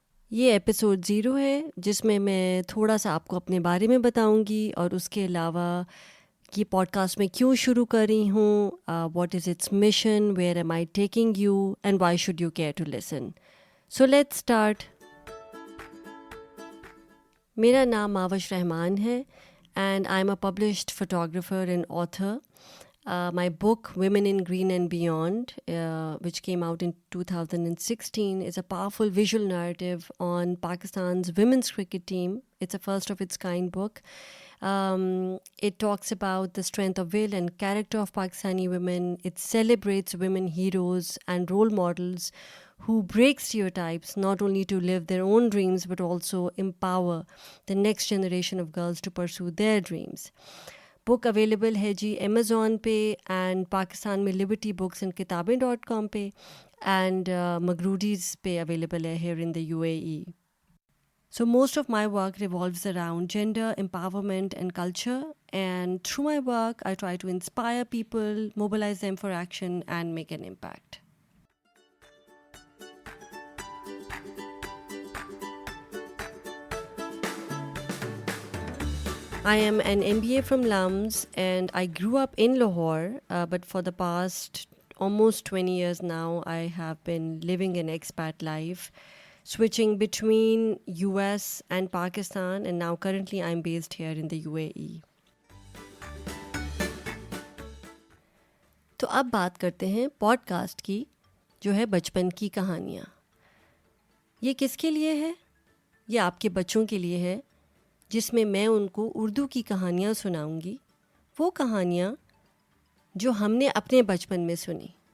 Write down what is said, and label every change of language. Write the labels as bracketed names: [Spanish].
[Urdu] یہ ایپیسوڈ 0 ہے جس میں تھوڑا سا آپ کو اپنے بارے میں بتاؤں گی اور اس کے علاوہ یہ پوڈ کاسٹ میں کیوں شروع کر رہی ہوں, [English] What is its mission, where am I taking you and why should you care to listen. So let's start. [Urdu] میرا نام ماوش رحمان ہے [English] And I am a published photographer and author. My book, Women in Green and Beyond, which came out in 2016, is a powerful visual narrative on Pakistan's women's cricket team. It's a first of its kind book. It talks about the strength of will and character of Pakistani women. It celebrates women heroes and role models who break stereotypes, not only to live their own dreams, but also empower the next generation of girls to pursue their dreams. [Urdu] Book available ہے جی Amazon پہ and Pakistan میں Liberty books and کتابیں.com پہ and مگروڈیز پہ available ہے [English] Here in the UAE. So most of my work revolves around gender empowerment and culture, and through my work I try to inspire people, mobilize them for action and make an impact. I am an MBA from LUMS and I grew up in Lahore, but for the past almost 20 years now I have been living an expat life, switching between US and Pakistan, and now currently I'm based here in the UAE. [Urdu] تو اب بات کرتے ہیں pod cost کی جو ہے بچپن کی کہانیاں. یہ کس کے لیے ہے؟ یہ آپ کے بچوں کے لیے ہے جس میں میں ان کو اردو کی کہانیاں سناؤں گی, وہ کہانیاں جو ہم نے اپنے بچپن میں سنی.